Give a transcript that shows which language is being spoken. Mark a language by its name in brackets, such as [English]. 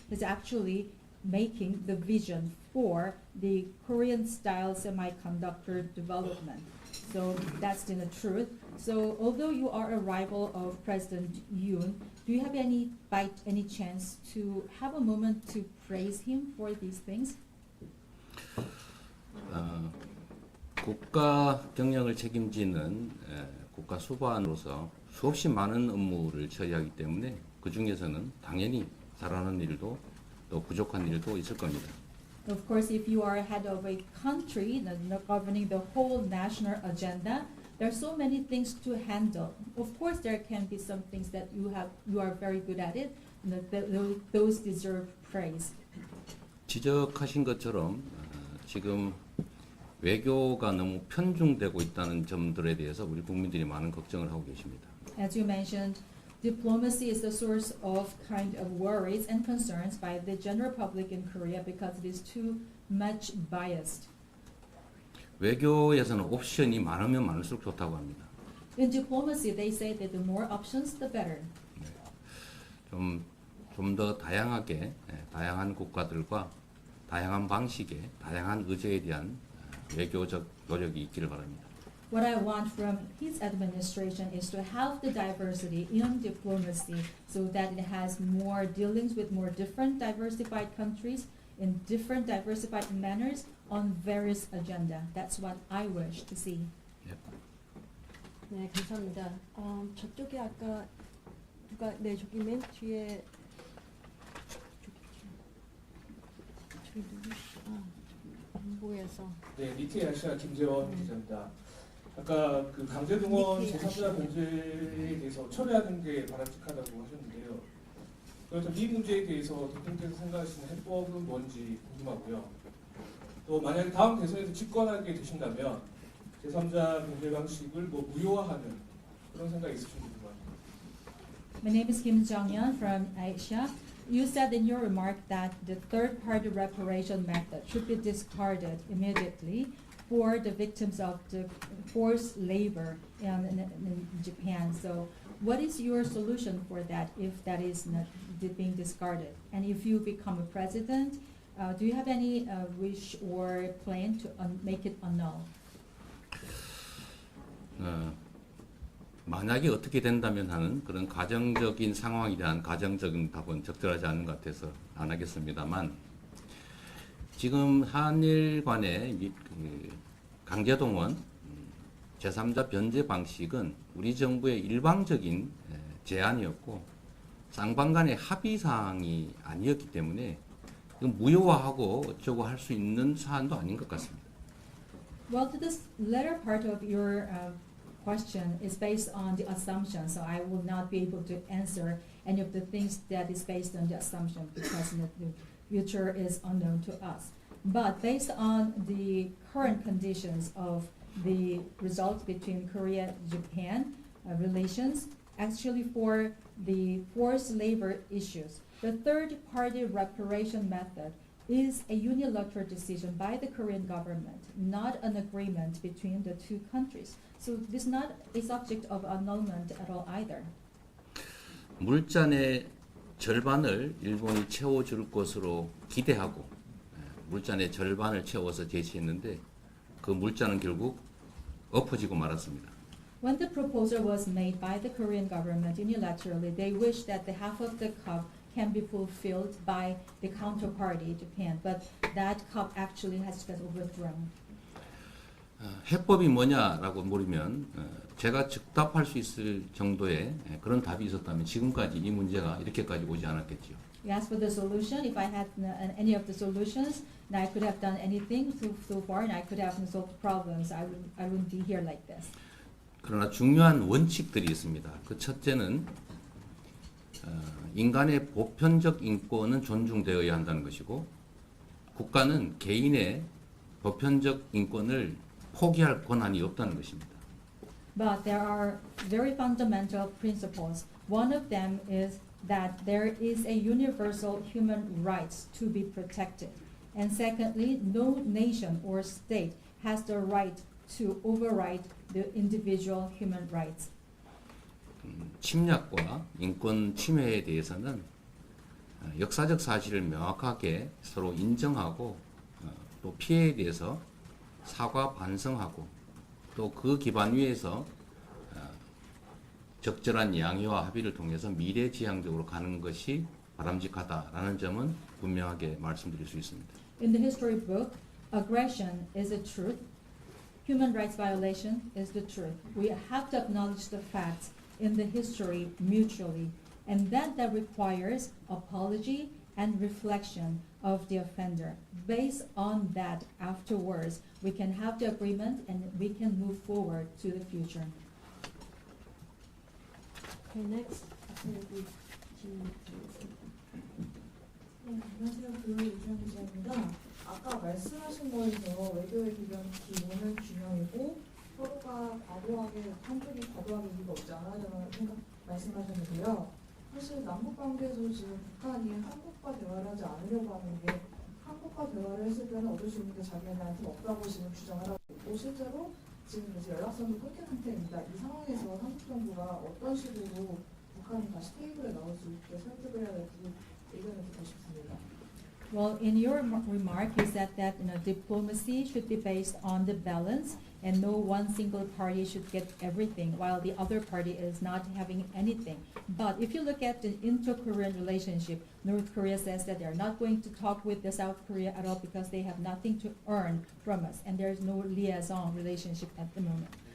[English] He's actually making the vision for the Korean-style semiconductor development. So that's the truth. So although you are a rival of President Yoon, do you have any chance to have a moment to praise him for these things? [Korean] 국가 경영을 책임지는 국가 수반으로서 수없이 많은 업무를 처리하기 때문에 그 중에서는 당연히 잘하는 일도 또 부족한 일도 있을 겁니다. [English] Of course, if you are head of a country governing the whole national agenda, there are so many things to handle. Of course, there can be some things that you are very good at it. Those deserve praise. [Korean] 지적하신 것처럼 지금 외교가 너무 편중되고 있다는 점들에 대해서 우리 국민들이 많은 걱정을 하고 계십니다. [English] As you mentioned, Diplomacy is the source of kind of worries and concerns by the general public in Korea because it is too much biased. [Korean] 외교에서는 옵션이 많으면 많을수록 좋다고 합니다. [English] In diplomacy, they say that the more options, the better. [Korean] 좀 더 다양하게 다양한 국가들과 다양한 방식의 다양한 의제에 대한 외교적 노력이 있기를 바랍니다. [English] What I want from his administration is to have the diversity in diplomacy so that it has more dealings with more different diversified countries in different diversified manners on various agenda. That's what I wish to see. [Korean] 네, 감사합니다. 저쪽에 아까 누가 저기 맨 뒤에 저기 누구시? 안 보여서. 네, 니트의 아시아 김재원 기자입니다. 아까 그 강제동원 니트의 제3자 문제에 대해서 철회하는 게 바람직하다고 하셨는데요. 그렇다면 이 문제에 대해서 대통령께서 생각하시는 해법은 뭔지 궁금하고요. 또 만약에 다음 대선에서 집권하게 되신다면 제3자 경제 방식을 무효화하는 그런 생각이 있으신지 궁금합니다. [English] My name is Kim Jong-yeon from Asia. You said in your remark that the third-party reparation method should be discarded immediately for the victims of the forced labor in Japan. So what is your solution for that if that is not being discarded? And if you become a president, do you have any wish or plan to make it annul? [Korean] 만약에 어떻게 된다면 하는 그런 가정적인 상황에 대한 가정적인 답은 적절하지 않은 것 같아서 안 하겠습니다만 지금 한일 간의 강제동원 제3자 변제 방식은 우리 정부의 일방적인 제안이었고 쌍방 간의 합의사항이 아니었기 때문에 무효화하고 어쩌고 할 수 있는 사안도 아닌 것 같습니다. [English] Well, to this latter part of your question is based on the assumption, so I will not be able to answer any of the things that is based on the assumption because the future is unknown to us. But based on the current conditions of the results between Korea-Japan relations, actually for the forced labor issues, the third-party reparation method is a unilateral decision by the Korean government, not an agreement between the two countries. So this is not a subject of annulment at all either. [Korean] 물잔의 절반을 일본이 채워줄 것으로 기대하고 물잔의 절반을 채워서 제시했는데 그 물잔은 결국 엎어지고 말았습니다. [English] When the proposal was made by the Korean government unilaterally, they wished that the half of the cup can be fulfilled by the counterparty, Japan, but that cup actually has been overthrown. [Korean] 해법이 뭐냐라고 물으면 제가 즉답할 수 있을 정도의 그런 답이 있었다면 지금까지 이 문제가 이렇게까지 오지 않았겠지요. [English] You asked for the solution. If I had any of the solutions, then I could have done anything so far, and I could have solved problems. I wouldn't be here like this. [Korean] 그러나 중요한 원칙들이 있습니다. 그 첫째는 인간의 보편적 인권은 존중되어야 한다는 것이고 국가는 개인의 보편적 인권을 포기할 권한이 없다는 것입니다. [English] But there are very fundamental principles. One of them is that there is a universal human rights to be protected. And secondly, no nation or state has the right to override the individual human rights. [Korean] 침략과 인권 침해에 대해서는 역사적 사실을 명확하게 서로 인정하고 또 피해에 대해서 사과 반성하고 또 그 기반 위에서 적절한 양해와 합의를 통해서 미래지향적으로 가는 것이 바람직하다라는 점은 분명하게 말씀드릴 수 있습니다. [English] In the history book, aggression is a truth. Human rights violation is the truth. We have to acknowledge the facts in the history mutually, and that requires apology and reflection of the offender. Based on that, afterwards, we can have the agreement and we can move forward to the future. Okay, next. [Korean] 여기 질문 드리겠습니다. 네, 안녕하세요. 이주영 기자입니다. 아까 말씀하신 거에서 외교의 기본은 균형이고 서로가 과도하게 한쪽이 과도하게 이유가 없지 않아라는 생각 말씀하셨는데요. 사실 남북 관계에서 지금 북한이 한국과 대화를 하지 않으려고 하는 게 한국과 대화를 했을 때는 얻을 수 있는 게 자기네한테 없다고 지금 주장을 하고 있고 실제로 지금 이제 연락선도 끊긴 상태입니다. 이 상황에서 한국 정부가 어떤 식으로 북한이 다시 테이블에 나올 수 있게 설득을 해야 될지 의견을 듣고 싶습니다. [English] Well, in your remark, you said that diplomacy should be based on the balance, and no one single party should get everything, while the other party is not having anything. But if you look at the inter-Korean relationship, North Korea says that they're not going to talk with the South Korea at all because they have nothing to earn from us, and there's no liaison relationship at the moment.